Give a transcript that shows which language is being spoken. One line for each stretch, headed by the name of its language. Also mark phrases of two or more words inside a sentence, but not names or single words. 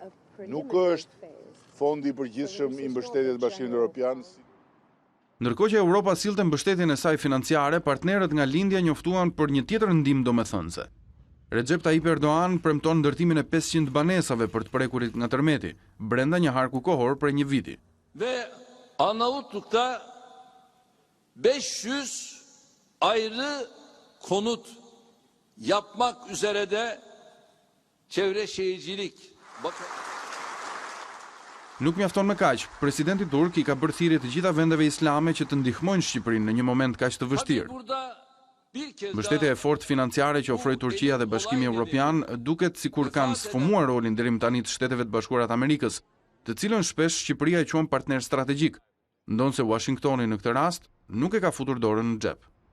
Albanian: Nuk është fondi i përgjithshëm i mbështetjes të Bashkimit Evropian. Ndërkohë që Europa sillte mbështetjen e saj financiare, partnerët nga lindja njoftuan për një tjetër ndihmë domethënëse. Recep Tayyip Erdogan premton ndërtimin e 500 banesave për të prekurit nga tërmeti, brenda një harku kohor prej një viti.
Turkish: Ve Arnavutluk'ta 500 ayrı konut yapmak üzere de çevre şehircilik.
Albanian: Nuk mjafton me kaq, presidenti turk i ka bërë thirrje të gjitha vendeve islame që të ndihmojnë Shqipërinë në një moment kaq të vështirë. Mbështetja e fortë financiare që ofroi Turqia dhe Bashkimi Evropian duket sikur kanë sfumuar rolin deri më tani të Shteteve të Bashkuara të Amerikës, të cilën shpesh Shqipëria e quan partner strategjik, ndonse Washingtoni në këtë rast nuk e ka futur dorën në xhep.